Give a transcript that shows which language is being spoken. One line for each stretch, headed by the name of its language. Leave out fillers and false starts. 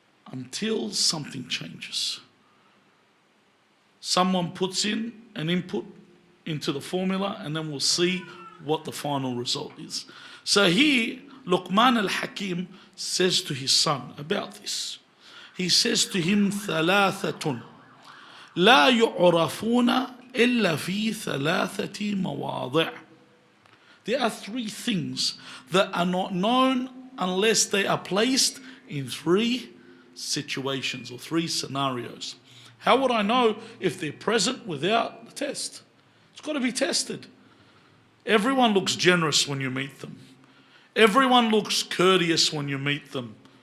English: Until something changes. Someone puts in an input into the formula and then we'll see what the final result is. So here, Luqman al-Hakim says to his son about this. He says to him,
Arabic: ثلاثة لا يعرفون إلا في ثلاثة مواضع.
English: There are three things that are not known unless they are placed in three situations or three scenarios. How would I know if they're present without the test? It's got to be tested. Everyone looks generous when you meet them. Everyone looks courteous when you meet them.